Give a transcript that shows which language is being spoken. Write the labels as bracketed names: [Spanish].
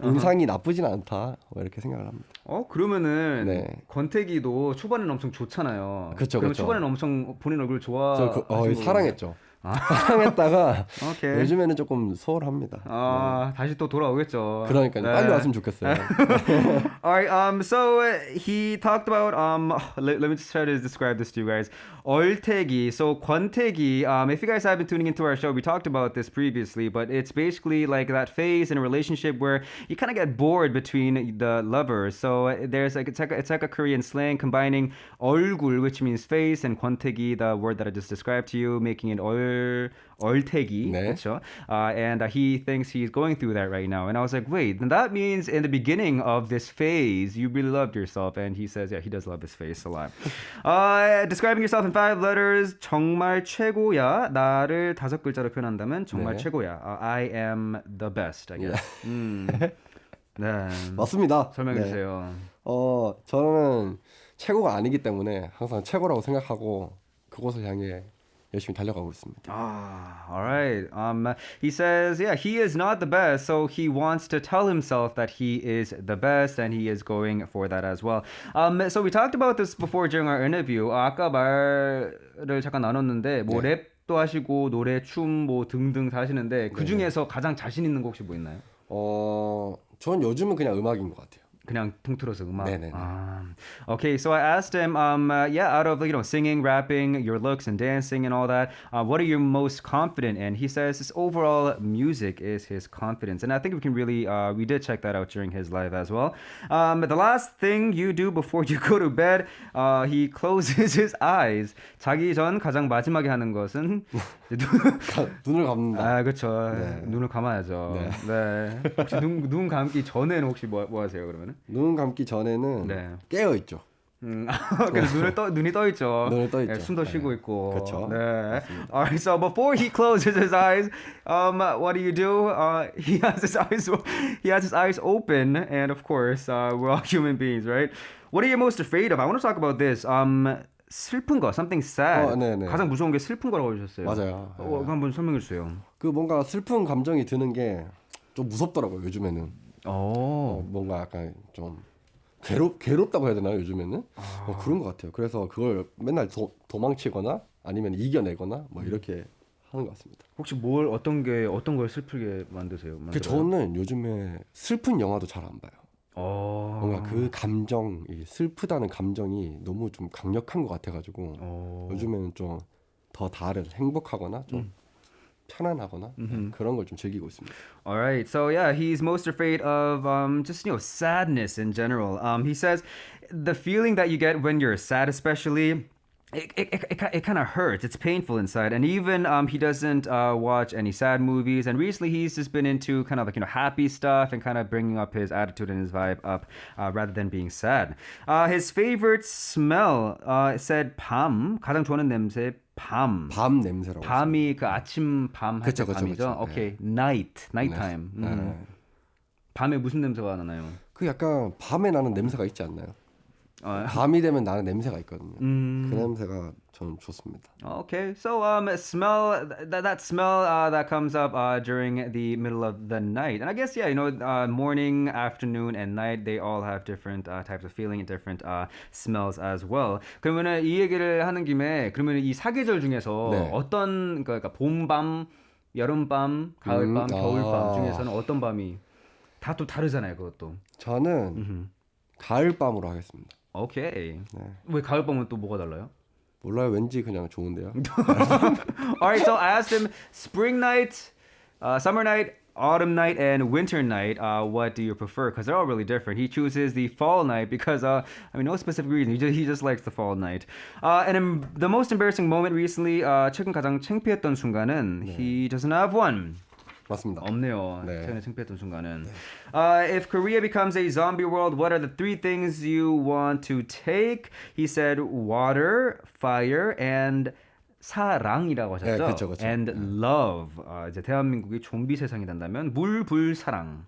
[Korean] 인상이 나쁘진 않다. 이렇게 생각을 합니다. 그러면은 네. 권태기도 초반에는 엄청 좋잖아요. 그쵸. 그러면 초반에는 엄청 본인 얼굴 좋아하시는 사랑했죠. 사랑했다가 [English] 오케이. [Korean] 요즘에는 조금 소홀합니다. 다시 또 돌아오겠죠. 그러니까요. 빨리 왔으면 좋겠어요. [English] Alright, so he talked about let me just try to describe this to you guys. [Korean] 얼태기, so 권태기. [English] If you guys have been tuning into our show, we talked about this previously, but it's basically like that phase in a relationship where you kind of get bored between the lovers. So there's like it's like a Korean slang combining 얼굴, which means face, and 권태기, the word that I just described to you, making it [Korean] 얼태기, 네. 그렇죠? [English] And he thinks he's going through that right now. And I was like, wait, then that means in the beginning of this phase, you really loved yourself. And he says, yeah, he does love his face a lot. Describing yourself in 5 letters, [Korean] 정말 최고야. 나를 5글자로 표현한다면 정말 네. 최고야. [English] I am the best, I guess. 네. [Korean] 맞습니다. 설명해 네. 주세요. 저는 최고가 아니기 때문에 항상 최고라고 생각하고 그곳을 향해 열심히 달려가고 있습니다. [English] All right. He says, yeah, he is not the best, so he wants to tell himself that he is the best, and he is going for that as well. So we talked about this before during our interview. [Korean] 아까 말을 잠깐 나눴는데, 뭐 네. 랩도 하시고 노래, 춤, 뭐 등등 다 하시는데 그 중에서 가장 자신 있는 곡 혹시 뭐 있나요? 전 요즘은 그냥 음악인 것 같아요. 그냥 통틀어서 음악. 네네네. [English] Okay, so I asked him, out of singing, rapping, your looks and dancing and all that, what are you most confident in? He says his overall music is his confidence, and I think we can really, we did check that out during his live as well. The last thing you do before you go to bed, he closes his eyes. [Korean] 자기 전 가장 마지막에 하는 것은 눈을 감는다. 그렇죠. 네. 눈을 감아야죠. 네. 혹시 눈 감기 전에는 혹시 뭐 하세요 그러면은? 눈 감기 전에는 네. 깨어 있죠. 그래서 눈이 떠 있죠. 눈을 떠 있죠. 숨도 쉬고 있고. 그렇죠. 네. [English] Alright, so before he closes his eyes, what do you do? He has his eyes open, and of course, we're all human beings, right? What are you most afraid of? I want to talk about this. [Korean] 슬픈 거, [English] something sad. [Korean] 네네. 가장 무서운 게 슬픈 거라고 해주셨어요. 맞아요. 한번 설명해 주세요. 그 뭔가 슬픈 감정이 드는 게 좀 무섭더라고요. 요즘에는. 뭔가 약간 좀 괴롭다고 해야 되나요? 요즘에는 그런 것 같아요. 그래서 그걸 맨날 도망치거나 아니면 이겨내거나 뭐 이렇게 하는 것 같습니다. 혹시 어떤 걸 슬프게 만드세요? 저는 요즘에 슬픈 영화도 잘 안 봐요. 뭔가 그 감정, 이 슬프다는 감정이 너무 좀 강력한 것 같아가지고 요즘에는 좀 더 다른 행복하거나 좀 편안하거나 그런 걸 좀 즐기고 있습니다. [English] All right. So yeah, he's most afraid of just sadness in general. He says the feeling that you get when you're sad, especially. It kind of hurts. It's painful inside, and even he doesn't watch any sad movies. And recently, he's just been into kind of happy stuff and kind of bringing up his attitude and his vibe up rather than being sad. His favorite smell said 밤. [Korean] 가장 좋아하는 냄새 밤. 밤 냄새라고. 밤이 그 아침 밤 할 때 밤이죠. 그쵸. [English] 오케이, nighttime. [Korean] 밤에 무슨 냄새가 나나요? 그 약간 밤에 나는 냄새가 있지 않나요? 밤이 되면 나는 냄새가 있거든요. 그 냄새가 저는 좋습니다. [English] Okay, so smell that smell that comes up during the middle of the night, and I guess morning, afternoon, and night they all have different types of feeling and different smells as well. [Korean] 그러면은 이 얘기를 하는 김에 그러면 이 사계절 중에서 네. 어떤 그러니까 봄밤, 여름밤, 가을밤, 겨울밤 중에서는 어떤 밤이 다 또 다르잖아요, 그것도. 저는 가을밤으로 하겠습니다. [English] 오케이. [Korean] 네. 왜 가을밤은 또 뭐가 달라요? 몰라요. 왠지 그냥 좋은데요. [English] Alright, so I asked him spring night, summer night, autumn night, and winter night. What do you prefer? Because they're all really different. He chooses the fall night because, no specific reason. He just likes the fall night. And the most embarrassing moment recently, [Korean] 최근 가장 창피했던 순간은 [English] he doesn't have one. [Korean] 맞습니다. 없네요. 네. 최근에 창피했던 순간은. [English] If Korea becomes a zombie world, what are the 3 things you want to take? He said water, fire, and [Korean] 사랑이라고 하셨죠? 네, 그쵸. [English] And love. [Korean] 이제 대한민국이 좀비 세상이 된다면 물, 불, 사랑.